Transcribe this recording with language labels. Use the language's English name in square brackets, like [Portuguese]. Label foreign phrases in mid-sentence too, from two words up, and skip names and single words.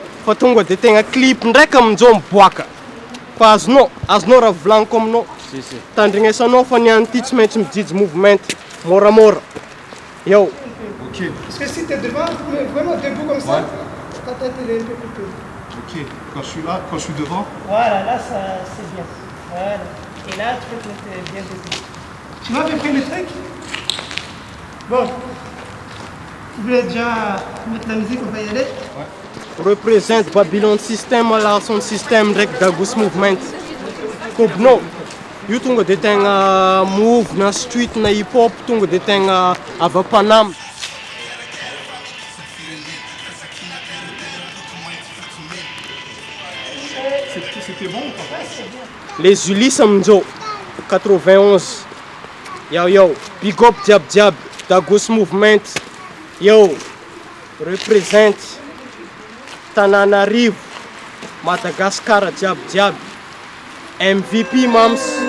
[Malagasy] fa tonga de tegna clip ndraiky amin'izao miboaka fa azonao raha volagniko aminao tandrignesanao fa niany ty tsy maintsy mijijy movement moramora eo. [French] Ok. Parce que si t'es devant, vraiment debout comme ça, ta tête elle est un peu coupée. Ok, quand je suis là, quand je suis devant. Voilà, là ça c'est bien. Voilà. Et là tu peux te mettre bien debout. Tu m'avais pris le truc? Bon. Tu voulais déjà mettre la musique, on va y aller? [Malagasy] Represent Babylon System ala [French] son système [Malagasy] ndraiky Dagos Movement. Kobinao io tonga de tegna move na street na [English] hip hop [Malagasy] tonga de tegna avy Panama. [French] C'était bon ou pas? Les Ulysses Amjo, 91. [English] Yo, big up Diab, Dagos Movement. Yo, represent Tananarivo, Madagascar, Diab. MVP, mams.